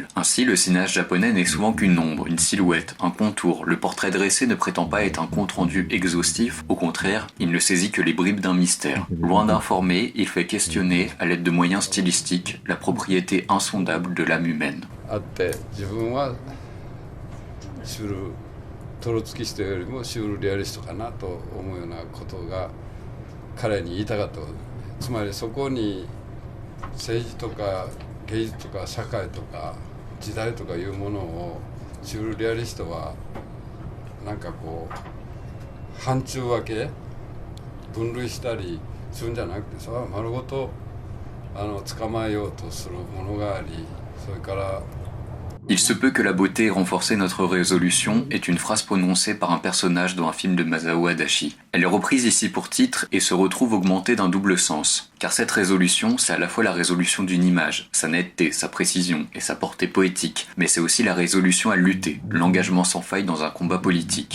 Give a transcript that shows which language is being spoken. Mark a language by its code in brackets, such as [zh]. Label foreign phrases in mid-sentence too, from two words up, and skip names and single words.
[fr] Ainsi, le cinéaste japonais n'est souvent qu'une ombre, une silhouette, un contour. Le portrait dressé ne prétend pas être un compte-rendu exhaustif. Au contraire, il ne saisit que les bribes d'un mystère. Loin d'informer, il fait questionner, à l'aide de moyens stylistiques, la propriété insondable de l'âme humaine. [ja] トロツキストよりもシュールレアリストかなと思うようなことが彼に言いたかったこと。つまりそこに政治とか芸術とか社会とか時代とかいうものをシュールレアリストはなんかこう範疇分け分類したりするんじゃなくて、それは丸ごと捕まえようとするものがあり、それから [fr] Il se peut que la beauté ait renforcé notre résolution est une phrase prononcée par un personnage dans un film de Masao Adachi. Elle est reprise ici pour titre et se retrouve augmentée d'un double sens. Car cette résolution, c'est à la fois la résolution d'une image, sa netteté, sa précision et sa portée poétique, mais c'est aussi la résolution à lutter, l'engagement sans faille dans un combat politique.